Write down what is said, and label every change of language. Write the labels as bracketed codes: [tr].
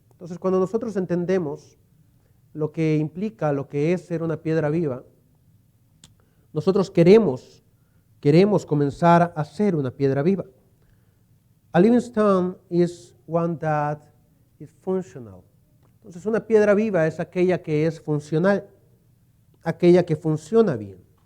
[es] Entonces, cuando nosotros entendemos lo que implica, lo que es ser una piedra viva, nosotros queremos comenzar a ser una piedra viva. [en] A living stone is one that is functional. [es] Entonces, una piedra viva es aquella que es funcional, aquella que funciona bien.